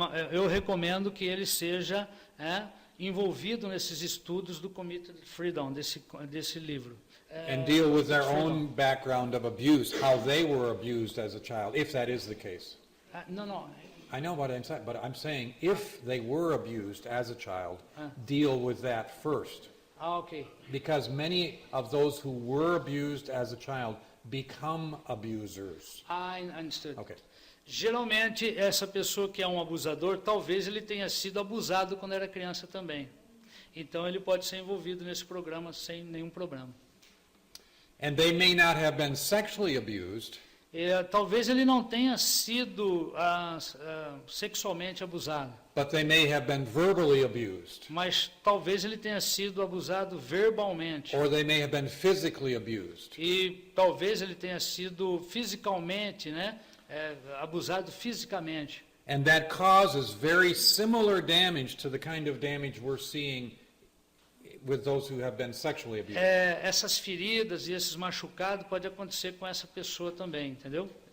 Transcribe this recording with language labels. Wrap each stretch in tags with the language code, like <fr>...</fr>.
<pt>Eu recomendo que ele seja envolvido nesses estudos do Committed Freedom, desse livro.</pt> <en>And deal with their own background of abuse, how they were abused as a child, if that is the case.</en> <pt>Não.</pt> <en>I know what I'm saying, but I'm saying if they were abused as a child, deal with that first. Ok. Because many of those who were abused as a child become abusers. Understood. Okay.</en> <pt>Geralmente, essa pessoa que é um abusador, talvez ele tenha sido abusado quando era criança também. Então, ele pode ser envolvido nesse programa sem nenhum problema.</pt> <en>And they may not have been sexually abused,</en> <pt>Talvez ele não tenha sido sexualmente abusado,</pt> <en>but they may have been verbally abused,</en> <pt>mas talvez ele tenha sido abusado verbalmente.</pt> <en>or they may have been physically abused.</en> <pt>E talvez ele tenha sido fisicamente, né, abusado fisicamente.</pt> <en>And that causes very similar damage to the kind of damage we're seeing with those who have been sexually abused.</en> <pt>Essas feridas e esses machucados podem acontecer com essa pessoa também, entendeu?</pt>